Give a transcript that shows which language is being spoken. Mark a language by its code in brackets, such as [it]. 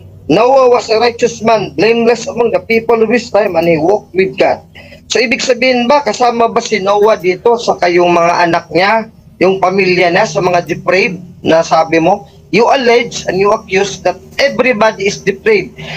[en] Noah was a righteous man, blameless among the people of his time, and he walked with God. [tl] So ibig sabihin ba, kasama ba si Noah dito sa kayong mga anak niya, yung pamilya niya, sa mga depraved na sabi mo? [en] You allege and you accuse that everybody is depraved.